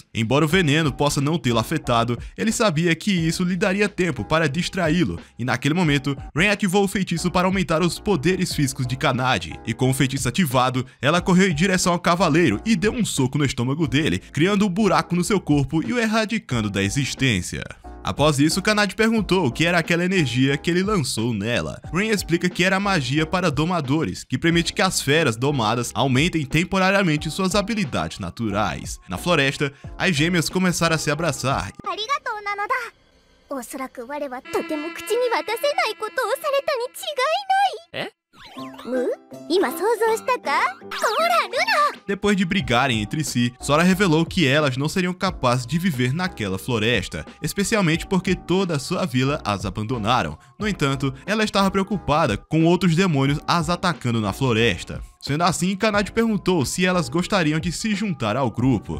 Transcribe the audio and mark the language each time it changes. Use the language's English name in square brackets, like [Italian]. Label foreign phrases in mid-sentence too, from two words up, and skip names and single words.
[Portuguese] Embora o veneno possa não tê-lo afetado, ele sabia que isso lhe daria tempo para distraí-lo, e naquele momento, Rain ativou o feitiço para aumentar os poderes físicos de Kanade, e com o feitiço ativado, ela correu em direção ao Cavaleiro e deu um soco no estômago dele, criando um buraco no seu corpo e o erradicando da existência. Após isso, Kanade perguntou o que era aquela energia que ele lançou nela. Rain explica que era magia para domadores, que permite que as feras domadas aumentem temporariamente suas habilidades naturais. Na floresta, as gêmeas começaram a se abraçar. [Japanese] おそらく我はとても口に渡せないことをされたに違いない。今想像したか？ほら、ルナ！ [Portuguese] Depois de brigarem entre si, Sora revelou que elas não seriam capazes de viver naquela floresta, especialmente porque toda a sua vila as abandonaram. No entanto, ela estava preocupada com outros demônios as atacando na floresta. Sendo assim, Kanade perguntou se elas gostariam de se juntar ao grupo.